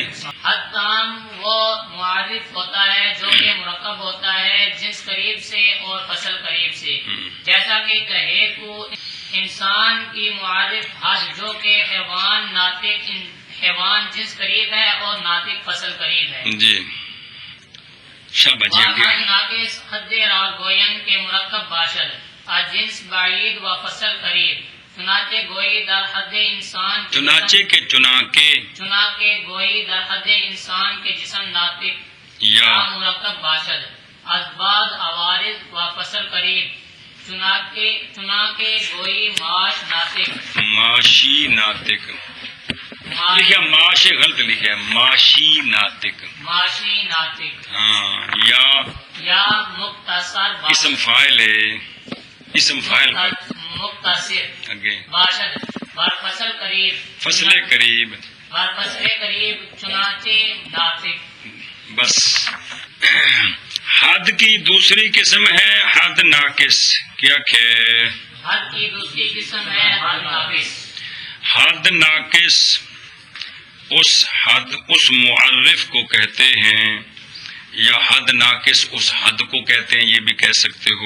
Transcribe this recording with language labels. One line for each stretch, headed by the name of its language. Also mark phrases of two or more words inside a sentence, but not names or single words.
Urdu: حد تام وہ معرف ہوتا ہے جو کہ مرکب ہوتا ہے جنس قریب سے اور فصل قریب سے، جیسا کہ کہے تو انسان کی معرف حد جو کہ حیوان ناطق، حیوان جنس قریب ہے اور ناطق فصل قریب ہے جی شاباش جی آگے۔
Persian: حد ناقص حد را گوین کے مرکب باشد از جنس بعید و فصل قریب، چنانچہ گوئی در حد انسان کے چنانچہ کے چنانچہ گوئی در حد انسان کے جسم ناطق یا مرکب باشد از بعض عوارض و فصل قریب، چنانچہ گوئی معاش ناطق، معاشی ناطق،
Urdu: لکھا معاش غلط لکھا ہے،
Persian: معاشی ناطق، معاشی ناطق،
Urdu: ہاں،
Persian: یا مختصر
Urdu: اسم فاعل ہے، اسم فاعل
Persian: مختصر
Urdu: آگے
Persian: باشد بر فصل قریب، فصل قریب، بر فصل قریب چنانچہ ناطق۔
Urdu: بس حد کی دوسری قسم ہے حد ناقص، کیا کہ حد کی دوسری قسم ہے حد ناقص۔ حد ناقص اس معرف کو کہتے ہیں یا حد ناقص اس حد کو کہتے ہیں، یہ بھی کہہ سکتے ہو۔